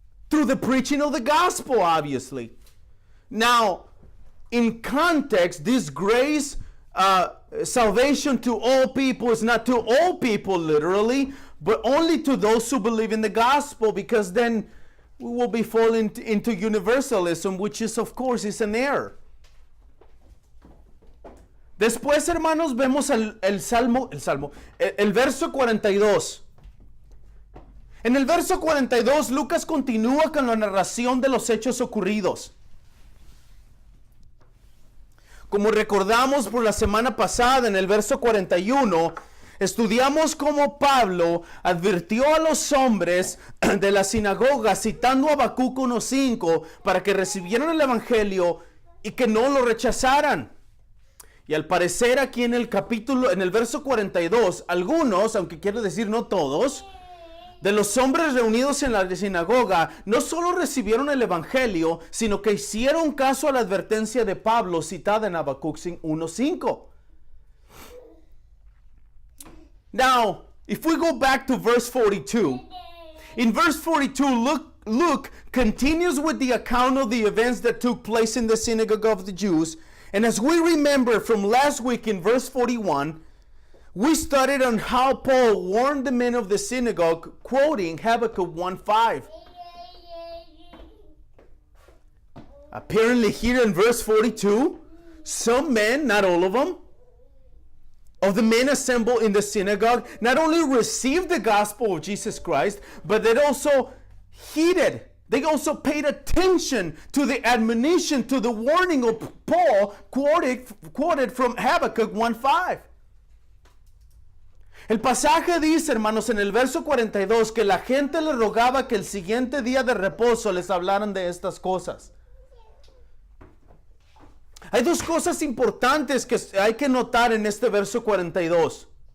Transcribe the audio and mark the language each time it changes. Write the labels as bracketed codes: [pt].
[en] Through the preaching of the gospel, obviously. Now, in context, this grace, salvation to all people is not to all people literally, but only to those who believe in the gospel, because then we will be falling into universalism, which is, of course, is an error. [es] Después, hermanos, vemos el verso 42. En el verso 42, Lucas continúa con la narración de los hechos ocurridos. Como recordamos por la semana pasada, en el verso 41, estudiamos cómo Pablo advirtió a los hombres de la sinagoga, citando a Habacuc 1:5, para que recibieran el evangelio y que no lo rechazaran. Y al parecer aquí en el verso 42, algunos, aunque quiero decir no todos, de los hombres reunidos en la sinagoga, no solo recibieron el evangelio, sino que hicieron caso a la advertencia de Pablo citada en Habacuc 1:5. [en] Now, if we go back to verse 42, in verse 42, Luke continues with the account of the events that took place in the synagogue of the Jews. And as we remember from last week in verse 41, we studied on how Paul warned the men of the synagogue, quoting Habakkuk 1:5. Apparently here in verse 42, some men, not all of them, of the men assembled in the synagogue not only received the gospel of Jesus Christ, but they also heeded. They also paid attention to the admonition, to the warning of Paul quoted from Habakkuk 1:5. [es] El pasaje dice, hermanos, en el verso 42, que la gente le rogaba que el siguiente día de reposo les hablaran de estas cosas. Hay dos cosas importantes que hay que notar en este verso 42.